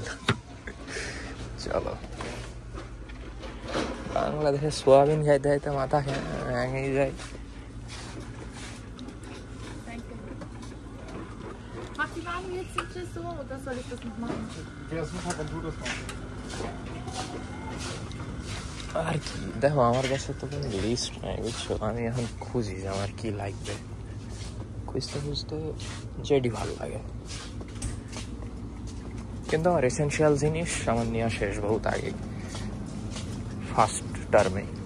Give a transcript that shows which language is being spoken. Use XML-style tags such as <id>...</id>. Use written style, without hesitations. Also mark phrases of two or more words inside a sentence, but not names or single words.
<bn>চলো, বাংলাদেশে সোয়াবিন খাইতে খাইতে মাথা ভেঙে যায়।</bn> <de>Mach die warme jetzt nicht so, oder soll ich das noch machen? Ja, super, wenn du das machst.</de> <bn>আর কি দেখো, আমার কাছে তো কোনো লিস্ট নাই, বুঝছো? আমি এখন খুঁজি যে আমার কি লাগবে, খুঁজতে যেটি ভালো লাগে। কিন্তু আমার এসেনশিয়াল জিনিস আমার নেওয়া শেষ বহুত আগে,</bn> <en>first term.</en>